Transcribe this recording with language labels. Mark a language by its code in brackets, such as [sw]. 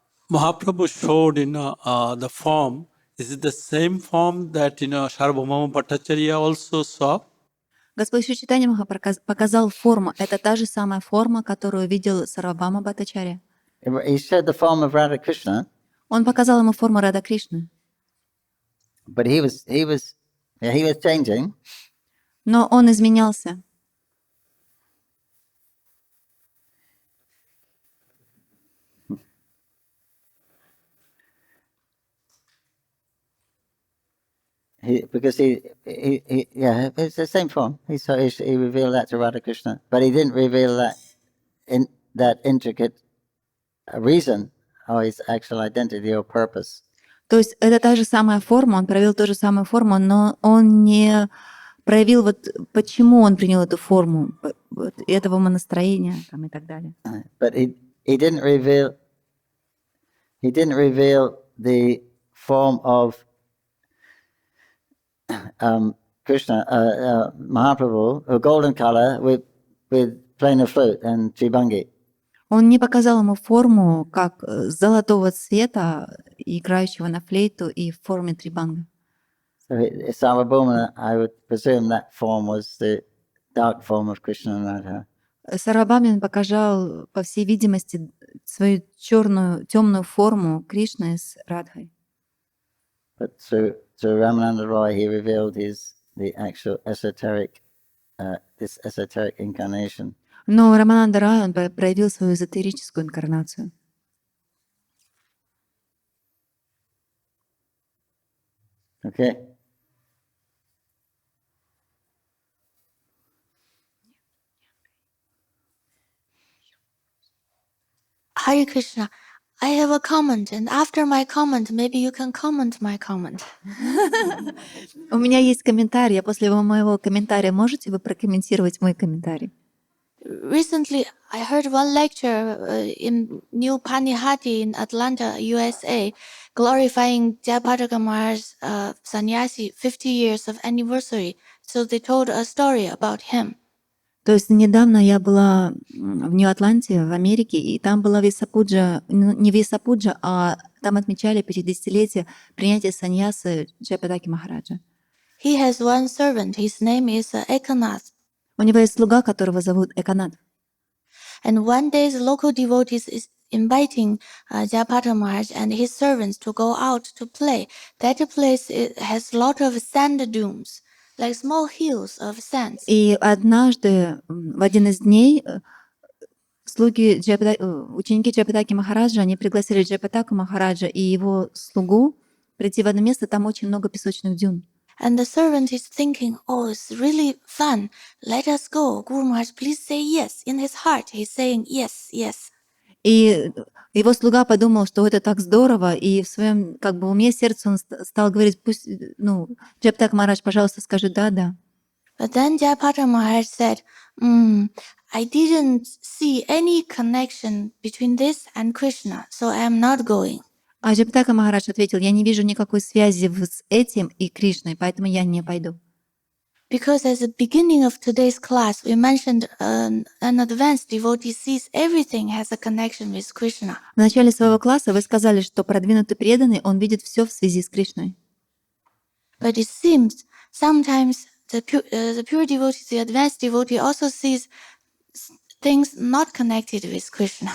[en] Mahaprabhu showed the form. Is it the same form that Sarvabhauma Bhattacharya also saw? [ru] Господь Шри Чайтанья показал форму. Это та же самая форма, которую видел Сарвабхаума Бхаттачарья. [en] He showed the form of Radha Krishna, [ru] Он показал ему форму Рада Кришны. [en] but he was changing. [ru] Но он изменялся. [en] Because it's the same form. He revealed that to Radha Krishna, but he didn't reveal that intricate reason or his actual identity or purpose. [ru] То есть это та же самая форма, он проявил ту же самую форму, но он не проявил вот почему он принял эту форму, вот, этого умонастроения там, и так далее. [en] But he didn't reveal the form of Krishna, Mahaprabhu, a golden color with playing a flute and tribangi. [ru] Он не показал ему форму как золотого цвета, играющего на флейту и в форме трибанга. [en] So Sarvabhauma, I would presume that form was the dark form of Krishna and Radha. [ru] Сарвабхаума показал, по всей видимости, свою черную, темную форму Кришны с Радхой. [en] But through Ramananda Roy, he revealed the actual esoteric, this esoteric incarnation. [ru] Но Рамананда Рай, он проявил свою эзотерическую инкарнацию. [en] Okay. Hare Krishna, I have a comment, and after my comment, maybe you can comment my comment. [ru] У меня есть комментарий, а после моего комментария можете вы прокомментировать мой комментарий? [en] Recently, I heard one lecture in New Panihati in Atlanta, USA, glorifying Jayapataka Maharaj's sannyasi 50 years of anniversary. So they told a story about him. [ru] То есть недавно я была в Нью-Атланте, в Америке, и там была Весапуджа, не Весапуджа, а там отмечали 50-летие принятия саньясы Джайапатаки Махараджа. [en] He has one servant. His name is Ekanath. [ru] У него есть слуга, которого зовут Эканат. [en] And one day the local devotees is inviting Jayapataka Maharaj and his servants to go out to play. That place has a lot of sand dunes, like small hills of sand. [ru] И однажды, в один из дней, ученики Джайапатаки Махараджа, они пригласили Джайапатаку Махараджа и его слугу прийти в одно место, там очень много песочных дюн. [en] And the servant is thinking, oh, it's really fun. Let us go. Guru Maharaj, please say yes. In his heart, he's saying yes, yes. [ru] И его слуга подумал, что это так здорово, и в своем как бы уме, сердце он стал говорить, пусть, Джайапатака Махарадж, пожалуйста, скажи да, да. [en] But then Jayapataka Maharaj said, I didn't see any connection between this and Krishna, so I am not going. [ru] А Джайапатака Махарадж ответил, я не вижу никакой связи с этим и Кришной, поэтому я не пойду. [en] Because at the beginning of today's class, we mentioned an advanced devotee sees everything has a connection with Krishna. [ru] В начале своего класса вы сказали, что продвинутый преданный, он видит все в связи с Кришной. [en] But it seems sometimes the pure devotee, the advanced devotee also sees things not connected with Krishna.